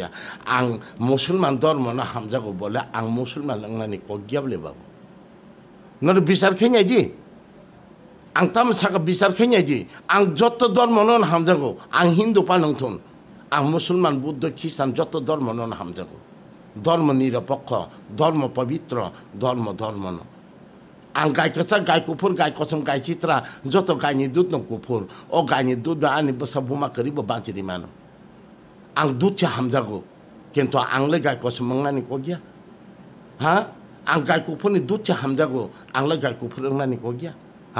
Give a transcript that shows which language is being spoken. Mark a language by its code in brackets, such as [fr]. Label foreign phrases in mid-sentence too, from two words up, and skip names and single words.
[trp] Ang Musulman dharma na hamjago bola ang Musulman ang ni kogya bole babu. Nor bisar kenya ji. Ang tam saka bisar kenya ji. Ang joto dharma non hamjago ang Hindu panongton. Ang Musulman Buddha Kristan joto dharma non hamjago. [bn] ধর্ম নিরপেক্ষ, ধর্ম পবিত্র, [trp] dharma no. Ang gai kasa, gai kupur, gai kosam, gai citra, joto gai ni dut no kupur, o gai ni dut ba ani basa buma kariba banci di mana. Ang dut cha hamjago, kento ang le gai kosam mangani kogya, ha? Ang gai kupur ni dut cha hamjago, ang le gai kupur mangani kogya, ha?